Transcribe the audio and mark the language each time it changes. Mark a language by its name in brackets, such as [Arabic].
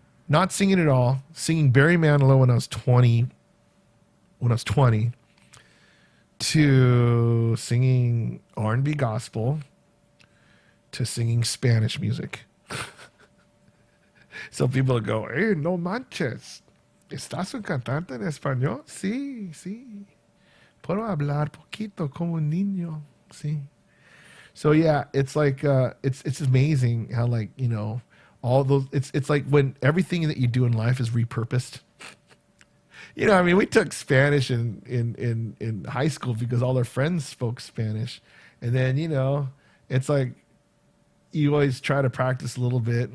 [English] not singing at all, singing Barry Manilow when I was 20, to singing R&B gospel, to singing Spanish music. So people go, hey, no manches. [Spanish] ¿Estás un cantante en español? Sí, sí. Puedo hablar poquito como un niño. Sí. [English] So yeah, it's like it's amazing how, like, you know, all those, it's like when everything that you do in life is repurposed. You know, I mean, we took Spanish in high school because all our friends spoke Spanish. And then, you know, it's like you always try to practice a little bit.